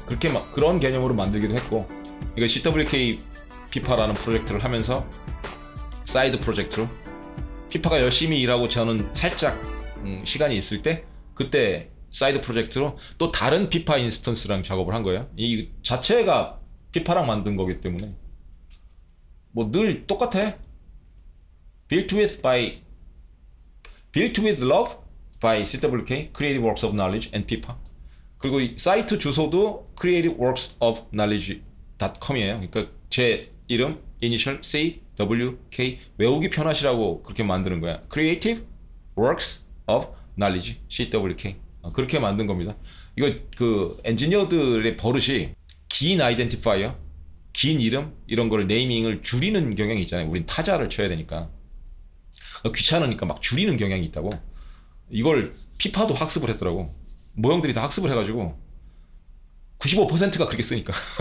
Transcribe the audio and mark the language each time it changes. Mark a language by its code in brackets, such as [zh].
[ko] 그렇게 그런 개념으로 만들기도 했고, 이거 CWK 피파라는 프로젝트를 하면서 사이드 프로젝트로 피파가 열심히 일하고 저는 살짝 시간이 있을 때 그때 사이드 프로젝트로 또 다른 피파 인스턴스랑 작업을 한 거예요. 이 자체가 피파랑 만든 거기 때문에 뭐 늘 똑같아. [en] Built with love by CWK Creative Works of Knowledge and 피파. [ko] 그리고 이 사이트 주소도 creativeworksofknowledge.com이에요. 그러니까 제 이름 이니셜 CWK 외우기 편하시라고 그렇게 만드는 거야. [en] Creative Works of Knowledge CWK. [ko] 그렇게 만든 겁니다. 이거 그 엔지니어들의 버릇이 긴 아이덴티파이어, 긴 이름 이런 걸 네이밍을 줄이는 경향이 있잖아요. 우린 타자를 쳐야 되니까 귀찮으니까 막 줄이는 경향이 있다고. 이걸 피파도 학습을 했더라고. 모형들이 다 학습을 해가지고 95%가 그렇게 쓰니까.